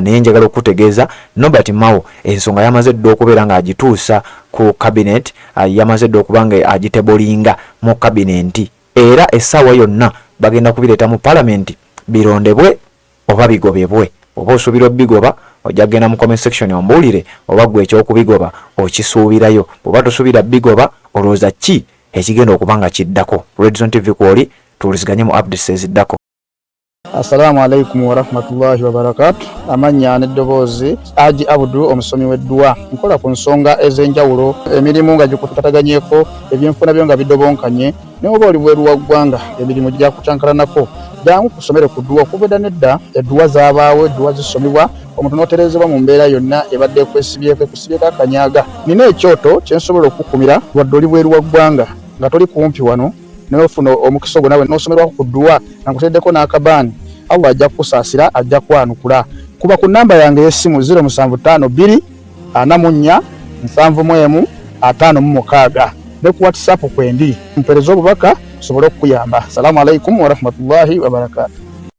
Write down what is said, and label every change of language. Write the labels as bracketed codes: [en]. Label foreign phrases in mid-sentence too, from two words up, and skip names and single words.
[lg] Naye njagala okukutegeeza Norbert Mao ensonga yamaze dda okubeera ng'agituusa ku cabinet, yamaze dda okuba nga agitebolinga mu cabinet era essaawa yonna bagenda kubireeta mu Parliament birondebwe oba bigobebwe. Oba osuubira obigoba ojja kugenda mu [en] comment section [lg] ombuulire oba gwe ekyokubigoba okisuubirayo. Bw'oba tosuubira bigoba olowooza ki ekigenda okuba nga kiddako. Red Zone TV kwoli tuwuliziganye mu updates eziddako. [ar] السلام عليكم ورحمة الله وبركاته. [lg] Amannya n'eddoboozi Haji Abdu omusomi w'eddwa. Nkola ku nsonga ez'enjawulo, emirimu nga gikutataganyeko, ebyenfuna byo nga bidobonkanye, ne oba oli bweru wa ggwanga emirimu gya kutankalanako. Jangu kusomere ku ddwa okubeda nedda edduwa zaabaawo, edduwa zisomebwa omuntu n'oterezebwa mu mbeera yonna ebadde ekwesibyeko akanyaga. Nina ekyoto kye nsobola okukumira wadde oli bweru wa ggwanga nga toli kumpi wano n'ofuna omukisa ogwo nawe n'osomerwako ku ddwa nga nkuteddeko n'akabaani. Allah ajja kukusaasira, ajja kwanukula. Kuba ku nnamba yange y'essimu 0752 44 71 56 ne ku WhatsApp kwendi mpereza obubaka sobole okuyamba. [ar] السلام عليكم ورحمة الله وبركاته.